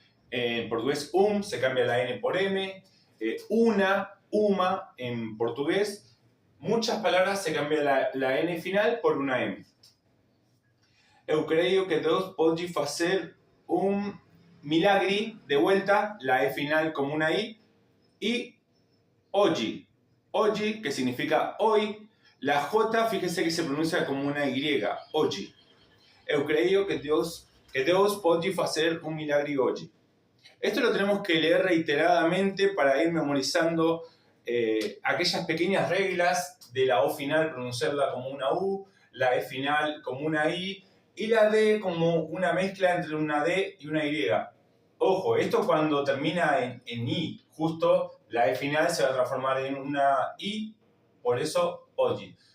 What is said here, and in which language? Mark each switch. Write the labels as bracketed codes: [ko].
[es] En portugués se cambia la N por M. Uma, en portugués. Muchas palabras se cambia la N final por una M. [pt] Eu creio que Deus pode fazer milagre, [es] de vuelta, la E final como una I. Y hoje, que significa hoy. La J, fíjese que se pronuncia como una Y, hoje. [pt] Eu creio que Deus pode fazer milagre hoje. [es] Esto lo tenemos que leer reiteradamente para ir memorizando aquellas pequeñas reglas de la O final, pronunciarla como una U, la E final como una I, y la D como una mezcla entre una D y una Y. Ojo, esto cuando termina en I, justo la E final se va a transformar en una I, por eso hoje.